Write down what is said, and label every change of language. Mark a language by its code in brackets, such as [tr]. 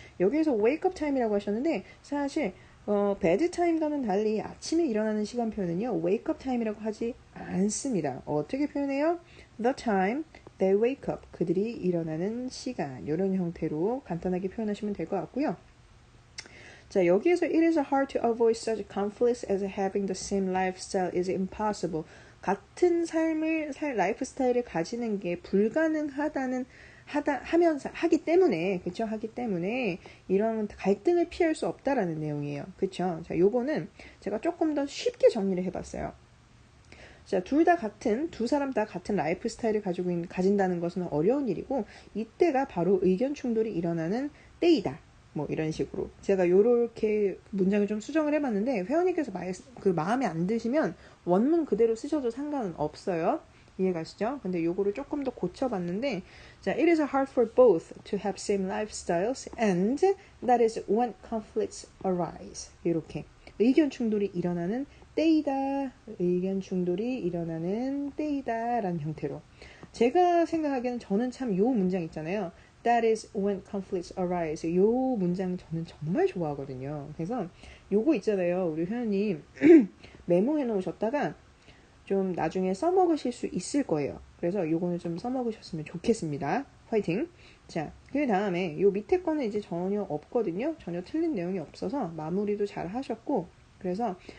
[ko] 여기에서 [en] wake up time [ko] 이라고 하셨는데 사실 bed time과는 달리 아침에 일어나는 시간 표현은요. [en] wake up time [ko] 이라고 하지 않습니다. 어떻게 표현해요? [en] the time they wake up. [ko] 그들이 일어나는 시간. 이런 형태로 간단하게 표현하시면 될 것 같고요. 자, 여기에서 [en] it is hard to avoid such conflicts as having the same lifestyle is impossible. [ko] 같은 라이프 스타일을 가지는 게 불가능하다는 하기 때문에 그쵸? 하기 때문에 이런 갈등을 피할 수 없다라는 내용이에요. 그쵸? 자, 요거는 제가 조금 더 쉽게 정리를 해봤어요. 자, 두 사람 다 같은 라이프 스타일을 가진다는 것은 어려운 일이고 이때가 바로 의견 충돌이 일어나는 때이다. 뭐 이런 식으로 제가 요렇게 문장을 좀 수정을 해봤는데 회원님께서 마음에 안 드시면 원문 그대로 쓰셔도 상관은 없어요. 이해가시죠? 근데 요거를 조금 더 고쳐봤는데 자, [en] it is hard for both to have same lifestyles and that is when conflicts arise. [ko] 이렇게 의견 충돌이 일어나는 때이다. 의견 충돌이 일어나는 때이다 라는 형태로 제가 생각하기에는 저는 참 요 문장 있잖아요. [en] That is when conflicts arise. [ko] 요 문장 저는 정말 좋아하거든요. 그래서 요거 있잖아요. 우리 회원님 메모해 놓으셨다가 좀 나중에 써먹으실 수 있을 거예요. 그래서 요거는 좀 써먹으셨으면 좋겠습니다. 화이팅! 자, 그 다음에 요 밑에 거는 이제 전혀 없거든요. 전혀 틀린 내용이 없어서 마무리도 잘 하셨고 그래서